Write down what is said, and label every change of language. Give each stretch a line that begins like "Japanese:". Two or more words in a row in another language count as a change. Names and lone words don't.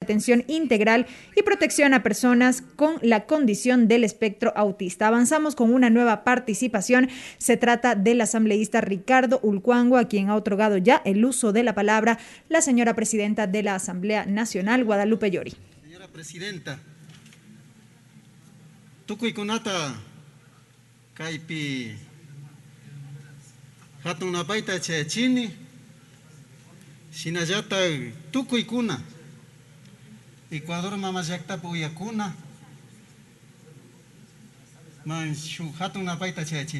Spanish: atención integral y protección a personas con la condición del espectro autista. Avanzamos con una nueva participación. Se trata del asambleísta Ricardo Ulcuango, a quien ha otorgado ya el uso de la palabra la señora presidenta de la Asamblea Nacional, Guadalupe Llori. Señora presidenta,
Quechua: tukuy kunata kaypi hatun napayta chayachini, shinallata tukuy kuna Ecuador mama llaqtapi uyakuna man shuk hatun napayta chayachini.